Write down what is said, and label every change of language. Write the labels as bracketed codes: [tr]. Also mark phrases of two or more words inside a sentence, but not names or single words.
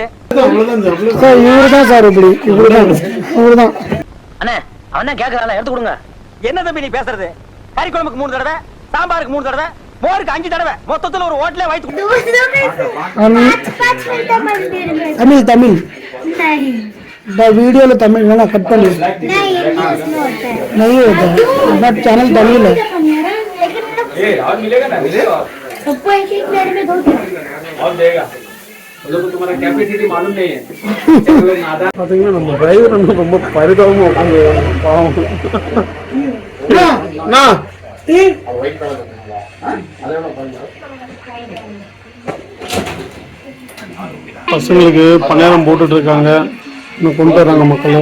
[ta] சார் இவருதான் சார், இவருதான். அண்ணே அவன் கேக்குறான், எடுத்து கொடுங்க. என்ன தம்பி நீ பேசுறது? கறி குழம்புக்கு 3 தடவை, சாம்பாருக்கு 3 தடவை, மோருக்கு 5 தடவை, மொத்தத்துல ஒரு ஹோட்டலே வயித்து. [hi] தமிழ் वीडियो तमिल ना कट कर नहीं होता [en] but channel [hi] तमिल है। सबको एक एक प्लेट में दो और देगा तो तुम्हारा कैपेसिटी मालूम नहीं है। [ta] பாத்தீங்கன்னா நம்ம டிரைவர் வந்து ரொம்ப பரிதாபமா உட்கார்ந்து பாவம். பசங்களுக்கு பணியாரம் போட்டுட்டு இருக்காங்க, இன்னும் கொண்டு வர்றாங்க மக்கள்.